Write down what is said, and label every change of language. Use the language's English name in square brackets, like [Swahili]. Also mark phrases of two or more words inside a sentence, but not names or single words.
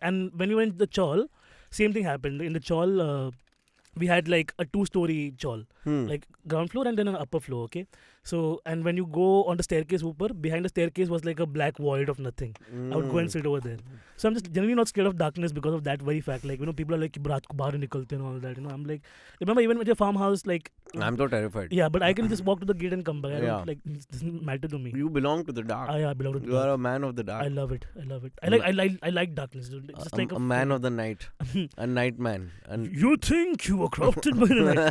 [English] And when we went to the chawl, same thing happened. In the chawl, we had like a 2-story chawl, like ground floor and then an upper floor. Okay. So, and when you go on the staircase behind the staircase was like a black void of nothing. I would go and sit over there. So I'm just generally not scared of darkness because of that very fact. Like, you know, people are like, [Hindi] raat ko bahar nikalte [English] and all that. You know, I'm like, remember even with your farmhouse, like... I'm so terrified. Yeah, but I can just walk to the gate and come back. I don't, like, it doesn't matter to me. You belong to the dark. I belong to the dark. You are a man of the dark. I love it. I like darkness. Just like a man of the night. A night man. And you think you were crafted by the night.